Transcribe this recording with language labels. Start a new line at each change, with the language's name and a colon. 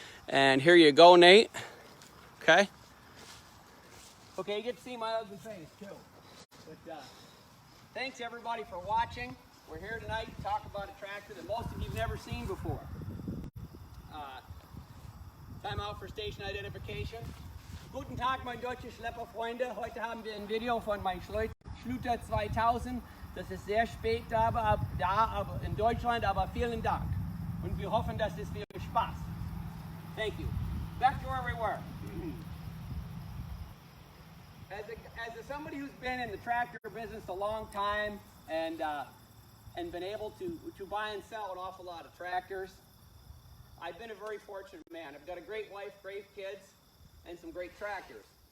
English: And here you go, Nate. Okay? Okay, you get to see my ugly face, too. But thanks, everybody, for watching. We're here tonight to talk about a tractor that most of you have never seen before. Time out for station identification.
German: Guten Tag, mein deutsche Schlepperfreunde. Heute haben wir ein Video von meinem Schlüter 2000. Das ist sehr spät aber in Deutschland, aber vielen Dank. Und wir hoffen, dass es viel Spaß.
English: Thank you. Back to where we were. As somebody who's been in the tractor business a long time and been able to buy and sell an awful lot of tractors, I've been a very fortunate man. I've got a great wife, great kids, and some great tractors.